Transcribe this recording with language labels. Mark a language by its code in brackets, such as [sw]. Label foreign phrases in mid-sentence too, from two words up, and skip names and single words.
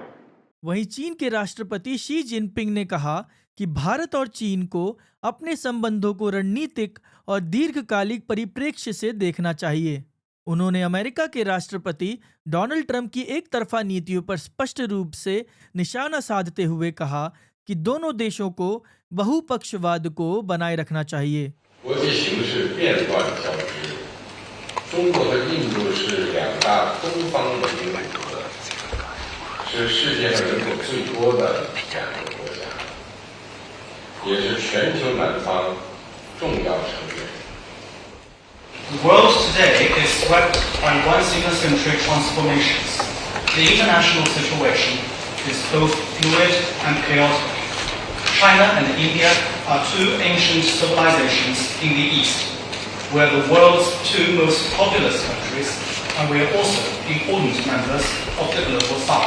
[hi] वहीं चीन के राष्ट्रपति शी जिनपिंग ने कहा कि भारत और चीन को अपने संबंधों को रणनीतिक और दीर्घकालिक परिप्रेक्ष्य से देखना चाहिए। उन्होंने अमेरिका के राष्ट्रपति डोनाल्ड ट्रंप की एक तरफा नीतियों पर स्पष्ट रूप से निशाना साधते हुए कहा कि दोनों देशों को बहुपक्षवाद को बनाए रखना चाहिए। [zh] 国际形势变乱交织，中国和印度是2大东方文明古国，是世界上人口最多的2个国家，也是全球南方重要成员。 [en] The world today is swept by once-in-a-century transformations. The international situation is both fluid and chaotic. China and India are 2 ancient civilizations in the East. We are the world's 2 most populous countries, and we are also important members of the global South.